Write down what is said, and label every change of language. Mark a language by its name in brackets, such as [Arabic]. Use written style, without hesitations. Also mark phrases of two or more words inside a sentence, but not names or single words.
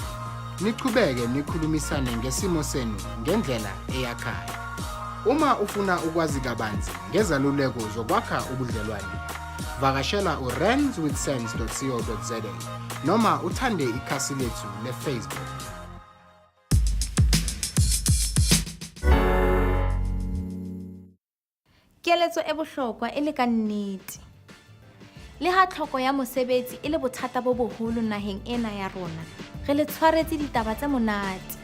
[Zulu] Niqhubeke nikhulumisane ngesimo senu ngendlela eyakhayo. Uma ufuna ukwazi kabanzi ngezaluleko zokwakha ubudlelwano, vakashela urandswithsense.co.za noma uthande ikhasi lethu leFacebook. [Southern Sotho] Keletso e bohlokwa e le ka nnete. Le ha tlhoko ya mosebetsi e le bothata bo boholo naheng ena ya rona, re le tshwaretse ditaba tse monate.